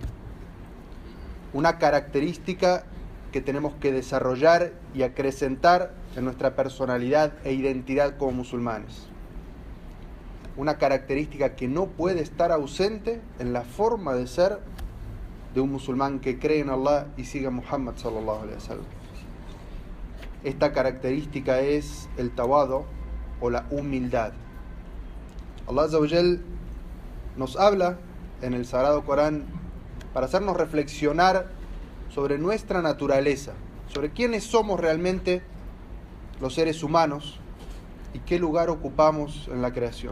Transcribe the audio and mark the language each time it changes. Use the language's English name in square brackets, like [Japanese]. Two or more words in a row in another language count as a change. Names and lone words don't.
[Spanish] Una característica que tenemos que desarrollar y acrecentar en nuestra personalidad e identidad como musulmanes. Una característica que no puede estar ausente en la forma de ser de un musulmán que cree en Allah y sigue a Muhammad [Arabic] صلى الله عليه وسلم. [Spanish] Esta característica es el tawadu o la humildad. Allah [Arabic] عز وجل [Spanish] nos habla en el Sagrado Corán para hacernos reflexionar sobre nuestra naturaleza, sobre quiénes somos realmente los seres humanos y qué lugar ocupamos en la creación.